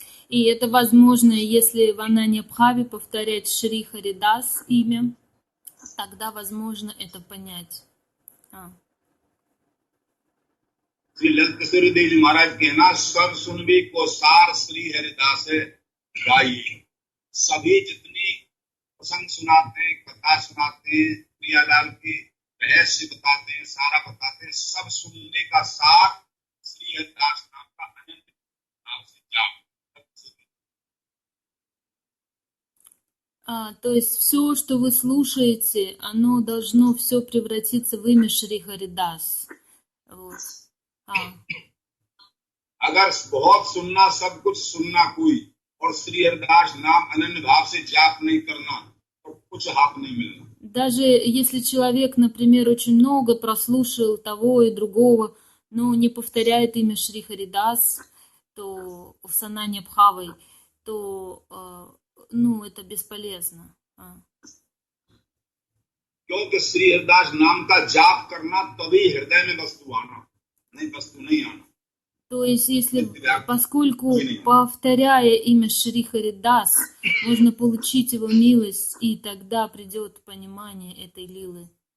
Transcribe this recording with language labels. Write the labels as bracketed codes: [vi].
[ru] И это возможно, если в Ананья Бхаве повторять Шри Харидас имя, тогда возможно это понять. [hi] श्री ललित किशोरी देव जी महाराज कहना, सब सुनबी को सार श्री हरिदास गाई। सभी जितनी प्रसंग सुनाते हैं, कथा सुनाते हैं, प्रियालाल के रहस्य बताते हैं, सारा बताते हैं, सब सुनने का सार श्री हरिदास नाम का अनंत नाम से जाप। [ru] То есть все, что вы слушаете, оно должно все превратиться в имя Шри Харидас. Вот. [hi] अगर बहुत सुनना, सब कुछ सुनना कोई, और श्री हरिदास नाम अनन्य भाव से जाप नहीं करना, तो कुछ हाथ नहीं मिलना। [ru] Даже если человек, например, очень много прослушал того и другого, но не повторяет имя Шри Харидас, то в Сананья Бхавой, то это бесполезно. [hi] क्योंकि श्री हरिदास नाम का जाप करना तभी हृदय में वस्तु आना, नहीं वस्तु नहीं आना। [ru] То есть, поскольку повторяя имя Шри Харидас, можно получить его милость, и тогда придет понимание этой лилы.